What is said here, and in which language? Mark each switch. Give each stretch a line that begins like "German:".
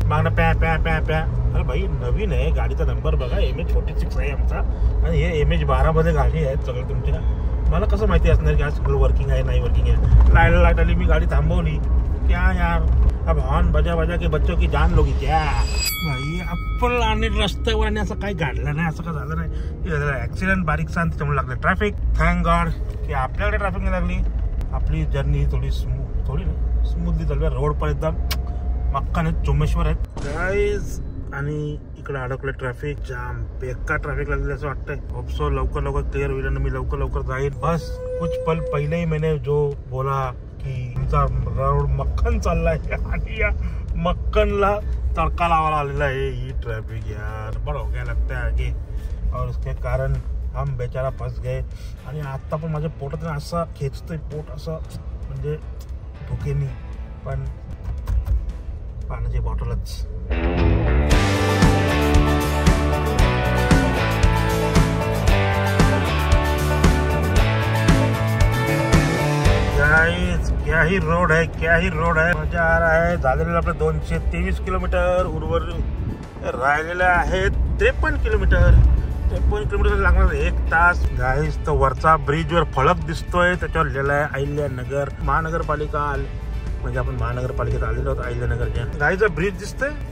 Marathi: मागणं प्या प्या प्या प्या. अरे भाई नवीन आहे, गाडीचा नंबर बघा, MH46 आहे आमचा, आणि हे MH12 मध्ये गाडी आहेत सगळं तुमच्या. मला कसं माहिती असणार की आज सगळं वर्किंग आहे नाही वर्किंग आहे. लाईट आली, मी गाडी थांबवली.
Hindi: क्या यार, अब हॉर्न बजा के बच्चों की जान लोगी क्या भाई.
Marathi: आपण आणि रस्त्यावर आणि असं काही गाडलं नाही, असं काय झालं नाही. ऍक्सिडेंट बारीक शांत त्याच्यामुळे लागले. ट्रॅफिक थँक गॉड की आपल्याकडे ट्रॅफिक नाही लागली. आपली जर्नी थोडी स्मूथली चालू आहे. रोड पण एकदम मक्काने चोमेश्वर आहेत गाईज. आणि इकडे अडकलं ट्रॅफिक जाम, बेकार ट्रॅफिक लागले असं वाटतंय. होपसो लवकर क्लिअर होईल आणि मी लवकर जाईल.
Hindi: बस कुछ पल पहिले ही मैंने जो बोला
Marathi: की तुमचा रोड मक्खन चाललाय, आणि या मक्खनला तडका लावायला आलेला आहे ही ट्रॅफिक.
Hindi: यार बड़ा हो गया लगता है आगे, और उसके कारण हम बेचारा फस गए.
Marathi: आणि आता पण माझ्या पोटात असं खेचतंय पोट, असं म्हणजे धोकेनी, पण पाण्याची बॉटलच.
Hindi: क्या ही रोड है, मजा आ रहा है.
Marathi: झालेलं आपलं 223 किलोमीटर, उर्वरित राहिलेलं आहे 53 किलोमीटर. 53 किलोमीटर लागणार 1 तास. गाईस तर वरचा ब्रिजवर फलक दिसतोय, त्याच्यावर लिहिलं आहे अहिल्यानगर महानगरपालिका. म्हणजे आपण महानगरपालिकेत आलेलो आहोत अहिल्यानगरच्या. गाईचा ब्रिज दिसतोय.